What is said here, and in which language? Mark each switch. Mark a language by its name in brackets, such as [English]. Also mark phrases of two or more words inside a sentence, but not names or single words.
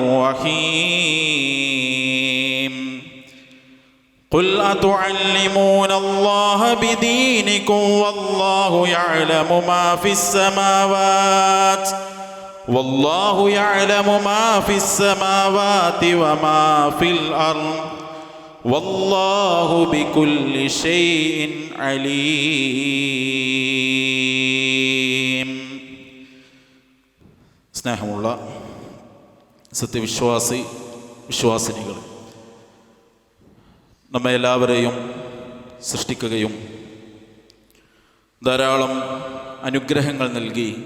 [Arabic] الرحيم قل أتعلمون الله بدينكم والله يعلم ما في السماوات والله يعلم ما في السماوات وما في الأرض والله بكل شيء عليم. [Malayalam] സ്നേഹമുള്ള വിശ്വാസിനികൾ, നമ്മെ എല്ലാവരെയും സൃഷ്ടിക്കുകയും ധാരാളം അനുഗ്രഹങ്ങൾ നൽകി